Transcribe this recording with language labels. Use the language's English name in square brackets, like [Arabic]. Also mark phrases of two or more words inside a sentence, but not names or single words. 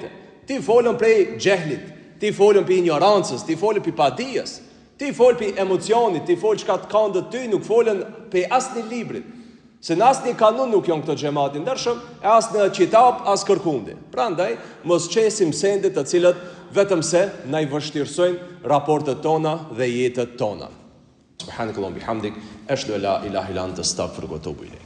[Albanian] Ti folën prej xehlit, ti folën për ignorancës, ti folën për padijes, ti folën për emocionit, ti folën çka të kanë ty, nuk folën për asnjë librit. Se në asnjë kanun nuk janë këto xhamatin ndershëm, e as në kitab, as kërkundi. Prandaj mos qesim sende të cilët vetëm se na i vështirësojnë raportet tona dhe jetët tona. [Arabic] سبحانك اللهم بحمدك، أشهد أن لا إله إلا أنت أستغفرك وأتوب إليك.